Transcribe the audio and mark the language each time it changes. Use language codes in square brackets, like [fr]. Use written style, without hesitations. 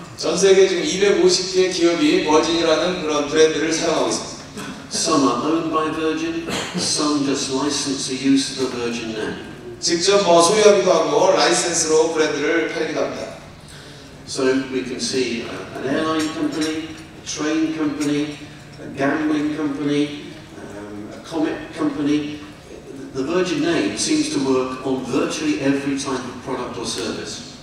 [ko] 전 세계 지금 250개 기업이 버진이라는 그런 브랜드를 사용하고 있습니다. [en] Some are owned by Virgin, some just license the use of the Virgin name. [ko] 직접 소유하기도 하고 라이센스로 브랜드를 팔기도 합니다. [en] So we can see an airline company, a train company, a gambling company, a comic company. The Virgin name seems to work on virtually every type of product or service.